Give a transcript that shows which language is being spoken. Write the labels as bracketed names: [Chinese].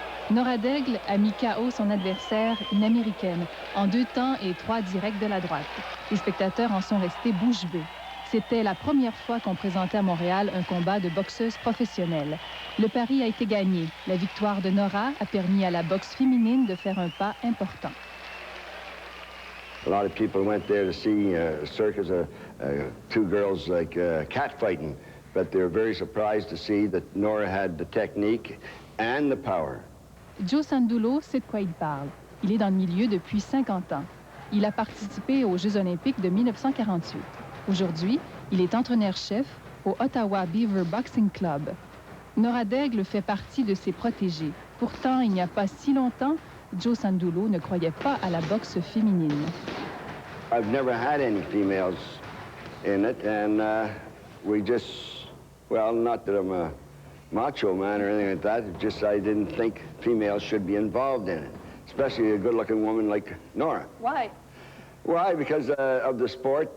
[French] Nora Daigle a mis KO son adversaire, une Américaine, en 2 temps et 3 directs de la droite. Les spectateurs en sont restés bouche bée. C'était la première fois qu'on présentait à Montréal un combat de boxeuse professionnelle. Le pari a été gagné. La victoire de Nora a permis à la boxe féminine de faire un pas important. [English] A lot of people went there to see a circus of two girls like catfighting, but they were very surprised to see that Nora had the technique and the power. [French] Joe Sandulo sait de quoi il parle. Il est dans le milieu depuis 50 ans. Il a participé aux Jeux olympiques de 1948. Aujourd'hui, il est entraîneur-chef au Ottawa Beaver Boxing Club. Nora Daigle fait partie de ses protégés. Pourtant, il n'y a pas si longtemps, Joe Sandulo ne croyait pas à la boxe féminine. [English] I've never had any females in it, and we just, well, not that I'm a macho man or anything like that, it's just I didn't think females should be involved in it, especially a good-looking woman like Nora. Why? Why? Because of the sport.